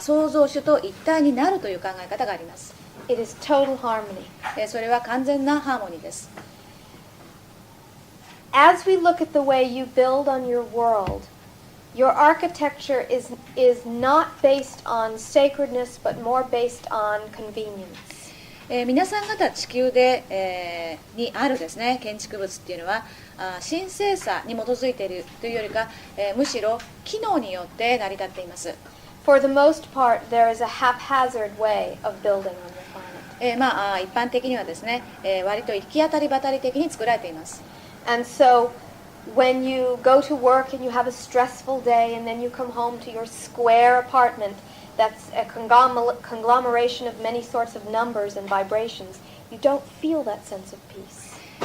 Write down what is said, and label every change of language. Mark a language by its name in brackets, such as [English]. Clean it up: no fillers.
[Japanese] 創造主と一体になるという考え方があります。 [English] It is total harmony. [Japanese] それは完全なハーモニーです。 [English] as we look at the way you build on your world, your architecture is not based on sacredness, but more based on convenience. [Japanese] 皆さん方地球で、にあるですね建築物っていうのは神聖さに基づいているというよりか、むしろ機能によって成り立っています。 [English] For the most part, there is a haphazard way of building on the planet. [Japanese] 一般的にはですね、割と行き当たりばたり的に作られています。 [English] And so, when you go to work and you have a stressful day and then you come home to your square apartment that's a conglomeration of many sorts of numbers and vibrations, you don't feel that sense of peace.